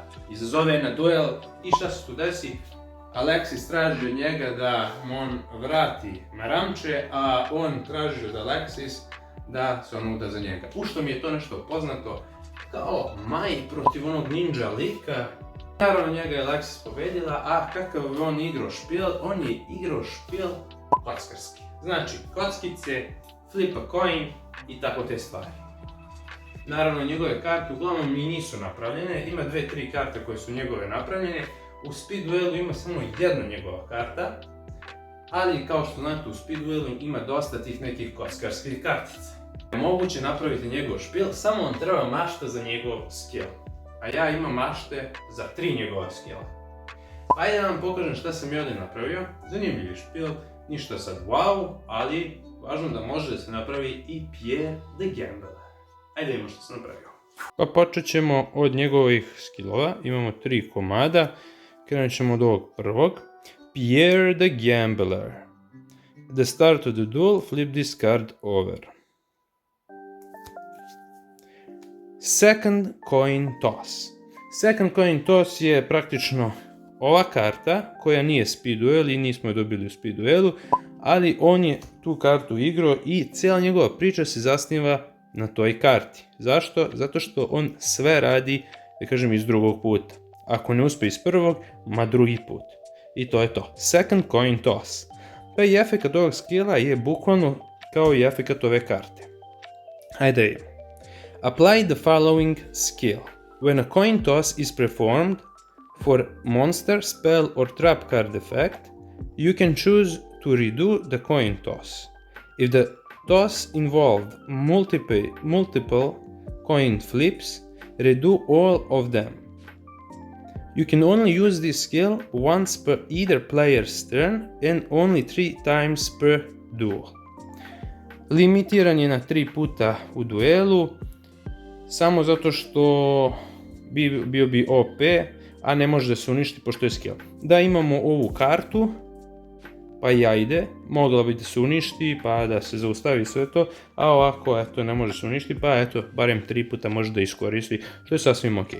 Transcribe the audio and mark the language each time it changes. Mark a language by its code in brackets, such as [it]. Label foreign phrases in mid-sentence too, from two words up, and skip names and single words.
[sr] Izazove na duel i šta se tu desi? Alexis traži od njega da mu on vrati maramče, a on traži od Alexis da se on uda za njega. U što mi je to nešto poznato kao Mai protiv onog ninja lika. Naravno njega je Alexis pobedila, a kakav je on igrao špil? On je igrao špil kockarski. Znači kockice, [en] flip a coin [sr] i tako te stvari. Naravno njegove karte uglavnom i nisu napravljene, ima 2-3 karte koje su njegove napravljene. U Speed Duelu ima samo jedna njegova karta, ali kao što znate u Speed Duelu ima dosta tih nekih kockarskih kartica. Moguće napraviti njegov špil, samo vam treba mašta za njegov skill. A ja imam mašte za 3 njegova skilla. Ajde da vam pokažem šta sam ja ovdje napravio. Zanimljiv špil, ništa sad wow, ali važno da može da se napravi i Pierre the Gambler. Ajde vidimo što sam napravio. Pa počet ćemo od njegovih skillova, imamo 3 komada. Krenut ćemo od ovog prvog. Pierre the Gambler. [en] At the start of the duel, flip this card over. Second coin toss. Second coin toss [sr] je praktično ova karta koja nije Speed Duel i nismo je dobili u Speed Duelu, ali on je tu kartu igrao i cijela njegova priča se zasniva na toj karti. Zašto? Zato što on sve radi, da kažem, iz drugog puta. Ako ne uspe iz prvog, ma drugi put. I to je to. [en] Second coin toss. [sr] Pa i efekat ovog skilla je bukvalno kao i efekat ove karte. Hajde vidimo. [en] Apply the following skill. When a coin toss is performed for monster, spell or trap card effect, you can choose to redo the coin toss. If the toss involved multiple coin flips, redo all of them. You can only use this skill once per either player's turn and only 3 times per duel. [sr] Limitiran je na 3 puta u duelu, samo zato što bio bi OP, a ne može da se uništi pošto je skill. Da imamo ovu kartu, pa i ajde, mogla bi da se uništi, pa da se zaustavi sve to, a ovako, eto, ne može se uništi, pa eto, barem 3 puta može da iskoristi, što je sasvim ok.